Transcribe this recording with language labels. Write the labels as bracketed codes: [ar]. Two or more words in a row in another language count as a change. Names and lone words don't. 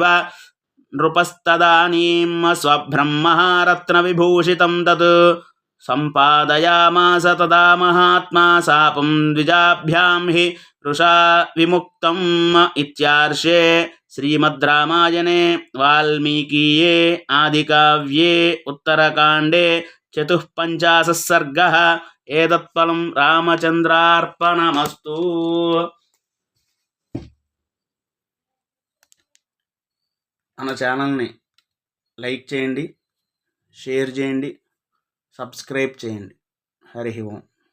[sa] नृपस्तदानीं स्वभ्रं महारत्नविभूषितं तत् सम्पादयामास तदा महात्मा शापं द्विजाभ्यां हि वृषा विमुक्तम् इत्यार्षे श्रीमद् रामायणे वाल्मीकीये आदिकाव्ये उत्तरकाण्डे 54 सर्गः ఏదత్ఫలం రామచంద్రార్పణమస్తు. [te] మన ఛానల్ని లైక్ చేయండి, షేర్ చేయండి, సబ్స్క్రైబ్ చేయండి. [sa] హరి ఓం.